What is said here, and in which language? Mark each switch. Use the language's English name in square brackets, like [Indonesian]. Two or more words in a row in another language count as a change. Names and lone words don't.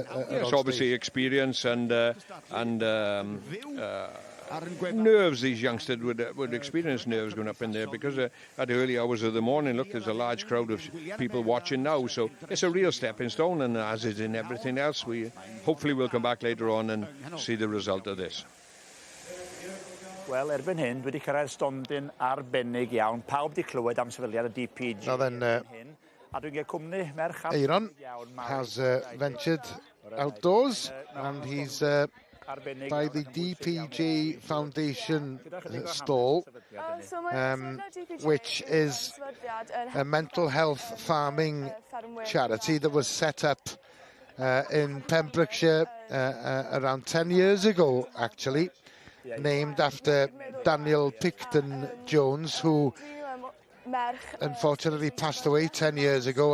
[English] yes, obviously experience and nerves. These youngsters would experience nerves going up in there, because at early hours of the morning, look, there's a large crowd of people watching now, so it's a real stepping stone, and as is in everything else, we hopefully will come back later on and see the result of this. [Welsh] Wel, erbyn hyn, dwi wedi cyrraedd stondin arbennig iawn. Pawb wedi clywed am sefydliad y DPG. [English] Now then, [Welsh] A dwi'n gael cwmni merch [English] Aaron has ventured outdoors, and he's by the DPG Foundation stall, which is a mental health farming charity that was set up in Pembrokeshire around 10 years ago, actually, named after Daniel Picton Jones, who unfortunately passed away 10 years ago.